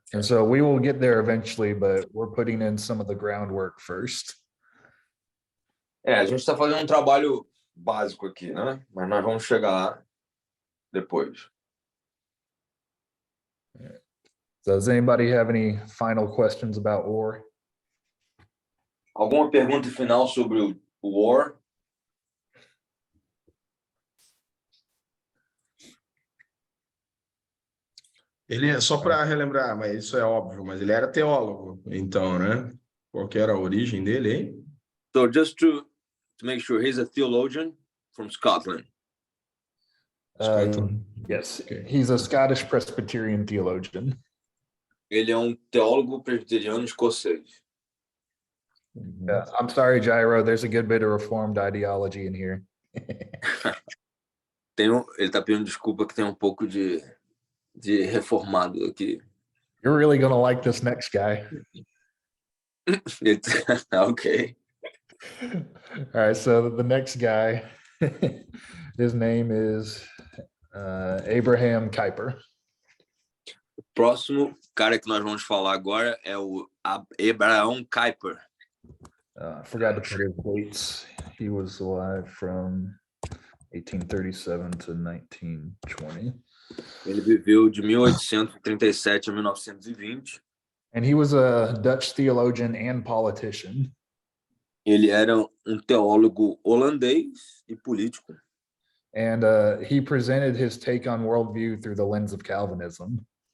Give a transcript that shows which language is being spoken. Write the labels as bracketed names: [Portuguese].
[English] And so we will get there eventually, but we're putting in some of the groundwork first. [Portuguese] A gente está fazendo um trabalho básico aqui, né? Mas nós vamos chegar lá depois. [English] So does anybody have any final questions about war? [Portuguese] Alguma pergunta final sobre o War? Ele, só para relembrar, mas isso é óbvio, mas ele era teólogo, então, né? Qual que era a origem dele, hein? [English] So just to make sure, he's a theologian from Scotland. Yes, Okay. he's a Scottish Presbyterian theologian. [Portuguese] Ele é um teólogo presbiteriano escocês. [English] I'm sorry, Gyro, there's a good bit of Reformed ideology in here. [Portuguese] Ele está pedindo desculpa que tem um pouco de reformado aqui. [English] You're really going to like this next guy. Ok. All right, so the next guy, his name is Abraham Kuyper. [Portuguese] O próximo cara que nós vamos falar agora é o Abraham Kuyper. [English] I forgot to put his dates. He was alive from 1837 to 1920. [Portuguese] Ele viveu de 1837 a 1920. [English] And he was a Dutch theologian and politician. [Portuguese] Ele era um teólogo holandês e político. [English] And he presented his take on worldview through the lens of Calvinism.